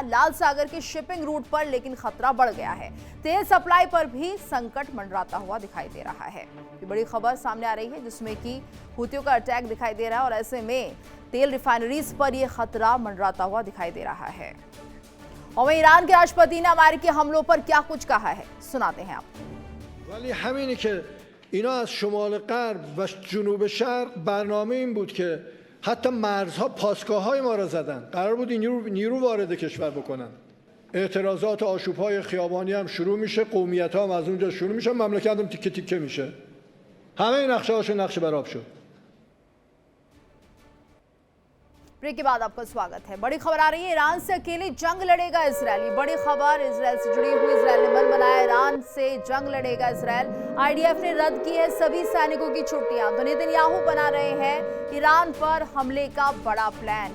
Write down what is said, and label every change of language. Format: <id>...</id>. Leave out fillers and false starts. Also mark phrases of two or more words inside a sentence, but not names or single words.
<hi>लाल सागर के</hi> <en>shipping route</en> <hi>पर लेकिन खतरा बढ़ गया है। तेल सप्लाई पर भी संकट मंडराता हुआ दिखाई दे रहा है। ये बड़ी खबर सामने आ रही है जिसमें कि हूतियों का अटैक दिखाई दे रहा है और ऐसे में तेल रिफाइनरीज पर यह खतरा मंडराता हुआ दिखाई दे रहा है। और वहीं ईरान के राष्ट्रपति ने अमेरिकी हमलों पर क्या कुछ कहा है, सुनाते हैं आपको।</hi> <fa>ولی همینی که اینا از شمال غرب و جنوب شرق برنامه این بود که حتی مرزها پاسگاه‌های ما را زدن، قرار بود این نیرو وارد کشور بکنن. اعتراضات آشوب‌های خیابانی هم شروع میشه، قومیت‌ها هم از اونجا شروع میشن، مملکت هم تیکه تیکه میشه. همه نقشه‌هاش نقش برآب شد.</fa> <hi>ब्रेक के बाद आपका स्वागत है। बड़ी खबर आ रही है, ईरान से अकेले जंग लड़ेगा इजरायल। बड़ी खबर इजरायल से जुड़ी हुई। इजरायल ने मन बनाया, ईरान से जंग लड़ेगा इजरायल। आईडीएफ ने रद्द की है सभी सैनिकों की छुट्टियां। तो नेतन्याहू बना रहे हैं ईरान पर हमले का बड़ा प्लान।</hi>